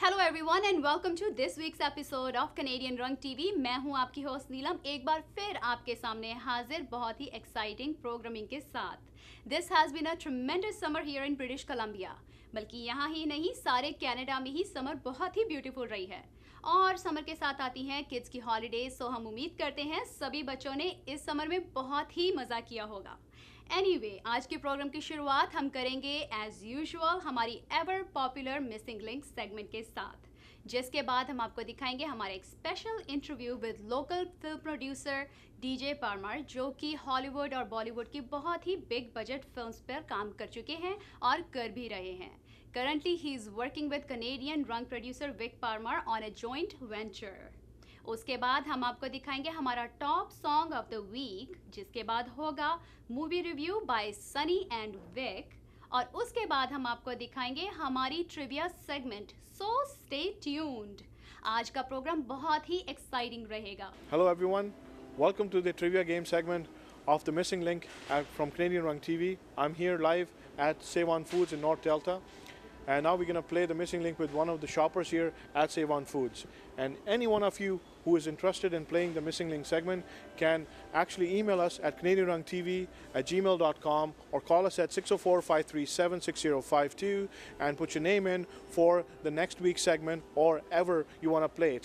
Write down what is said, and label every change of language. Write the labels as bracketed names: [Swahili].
[English] everyone and welcome to this week's episode of Canadian Rang TV. [Hindi] मैं हूं आपकी host नीलम, एक बार फिर आपके सामने हाजिर बहुत ही एक्साइटिंग प्रोग्रामिंग के साथ. [English] This has been a tremendous summer here in British Columbia. [Hindi] बल्कि यहाँ ही नहीं, सारे कनाडा में ही समर बहुत ही ब्यूटीफुल रही है. और समर के साथ आती हैं किड्स की हॉलीडेज, सो हम उम्मीद करते हैं सभी बच्चों ने इस समर में बहुत ही मज़ा किया होगा. [English] Anyway, [Hindi] आज के प्रोग्राम की शुरुआत हम करेंगे एज यूजुअल हमारी [English] ever popular missing link segment [Hindi] के साथ, जिसके बाद हम आपको दिखाएंगे हमारे एक special [English] interview with local film producer [Hindi] DJ Parmar, जो कि हॉलीवुड और बॉलीवुड की बहुत ही बिग बजट फिल्म्स पर काम कर चुके हैं और कर भी रहे हैं. [English] Currently, he is working with Canadian rung producer Vic Parmar on a joint venture. [Hindi] उसके बाद हम आपको दिखाएंगे हमारा [English] top song of the week, [Hindi] जिसके बाद होगा [English] movie review by Sunny and Vik, [Hindi] और उसके बाद हम आपको दिखाएंगे हमारी trivia segment. [English] So stay tuned. [Hindi] आज का प्रोग्राम बहुत ही एक्साइटिंग रहेगा. [English] Hello everyone, welcome to the trivia game segment of the Missing Link from Canadian Rung TV. I'm here live at Save On Foods in North Delta. And now we're going to play the Missing Link with one of the shoppers here at Save On Foods. And any one of you who is interested in playing the Missing Link segment can actually email us at canadianrungtv@gmail.com or call us at 604-537-6052 and put your name in for the next week's segment or ever you want to play.